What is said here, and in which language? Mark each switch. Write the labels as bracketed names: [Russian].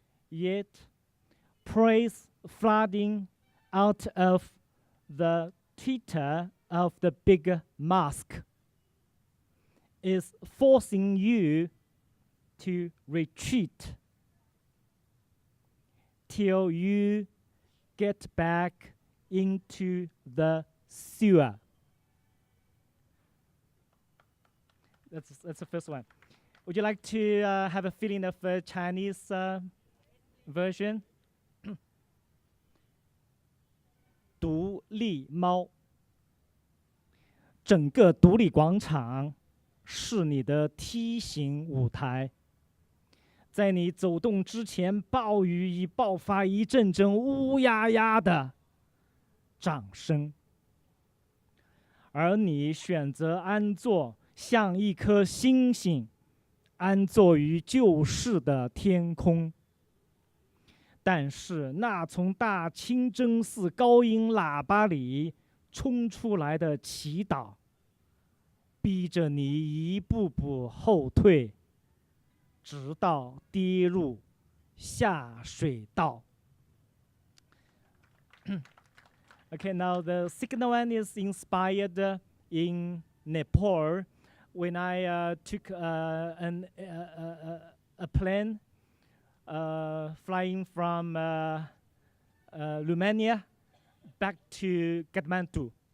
[English] Yet, praise flooding out of the theater of the big mosque is forcing you to retreat till you get back into the sewer. That's the first one. Would you like to have a feeling of Chinese version? [Chinese] 独立猫，整个独立广场是你的梯形舞台。在你走动之前，暴雨已爆发一阵阵乌压压的掌声，而你选择安坐，像一颗星星，安坐于旧市的天空。但是那从大清真寺高音喇叭里冲出来的祈祷，逼着你一步步后退，直到跌入下水道。 [English] Okay, now the second one is inspired in Nepal when I took a plane flying from Romania back to Kathmandu.